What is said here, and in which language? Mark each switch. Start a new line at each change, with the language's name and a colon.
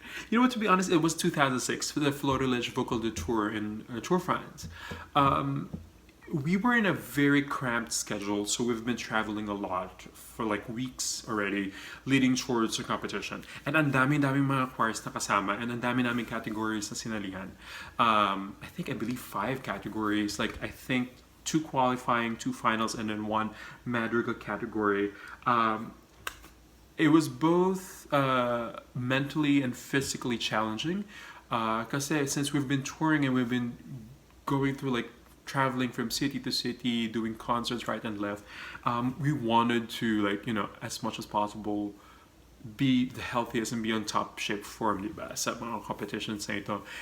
English: You know what, to be honest, it was 2006 for the Florilege Vocal de Tour in Tour France. We were in a very cramped schedule, so we've been traveling a lot for like weeks already, leading towards the competition.
Filipino: And ang dami-dami mga choirs na kasama, and ang dami-dami categories na sinalihan.
English: I believe 5 categories, like I think 2 qualifying, 2 finals, and then 1 madrigal category. It was both mentally and physically challenging, because since we've been touring and we've been going through like traveling from city to city, doing concerts right and left, we wanted to, like, you know, as much as possible be the healthiest and be on top shape form,
Filipino: diba, sa mga competitions na ito.